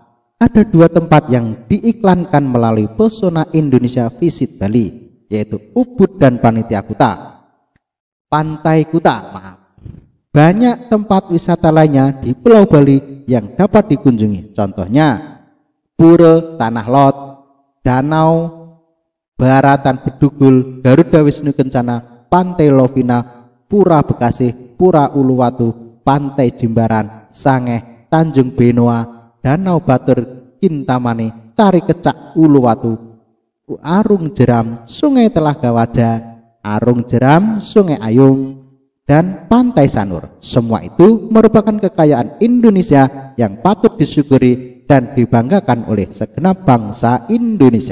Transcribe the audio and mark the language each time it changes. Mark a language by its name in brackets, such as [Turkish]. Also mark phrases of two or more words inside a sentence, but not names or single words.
[Indonesian] Ada dua tempat yang diiklankan melalui Pesona Indonesia Visit Bali, yaitu Ubud dan Panitia Kuta. Pantai Kuta, maaf. Banyak tempat wisata lainnya di Pulau Bali yang dapat dikunjungi. Contohnya Pura Tanah Lot, Danau Baratan Bedugul, Garuda Wisnu Kencana, Pantai Lovina, Pura Bekasi, Pura Uluwatu, Pantai Jimbaran, Sangeh, Tanjung Benoa, Danau Batur, Kintamani, Tari Kecak Uluwatu, Arung Jeram, Sungai Telaga Wajah, Arung Jeram, Sungai Ayung, dan Pantai Sanur. Semua itu merupakan kekayaan Indonesia yang patut disyukuri dan dibanggakan oleh segenap bangsa Indonesia.